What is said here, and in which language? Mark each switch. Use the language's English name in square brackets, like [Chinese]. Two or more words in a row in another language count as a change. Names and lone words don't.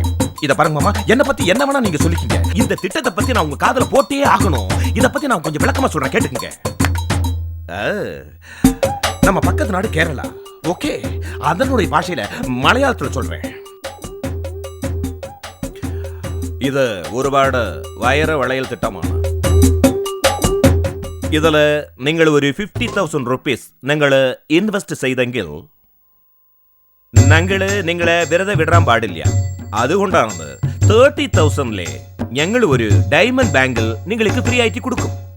[Tamil] இத பாருங்க மாமா, என்ன பத்தி என்ன வேணா நீங்க சொல்லிக்கீங்க. இந்த திட்டத்தை பத்தி நான் உங்க காதுல போட்டே ஆகணும். இத பத்தி நான் கொஞ்சம் விளக்கமா சொல்றேன், கேட்டுக்கங்க. நம்ம பக்கத்து நாடு கேரளா. ஓகே, அதனுடைய பாஷையில மலையாளத்துல சொல்றேன். [Malayalam] ഇത് ഒരുപാട് വയറ് വളയൽ തിട്ടമാണ്. ഇതിൽ നിങ്ങൾ ഒരു 50,000 റുപ്പീസ് നിങ്ങൾ ഇൻവെസ്റ്റ് ചെയ്തെങ്കിൽ ഞങ്ങൾ നിങ്ങളെ വെറുതെ വിടാൻ പാടില്ല. അതുകൊണ്ടാണ് 30,000 ഞങ്ങൾ ഒരു [English] diamond bank [Malayalam] നിങ്ങൾക്ക് ഫ്രീ ആയിട്ട് കൊടുക്കും.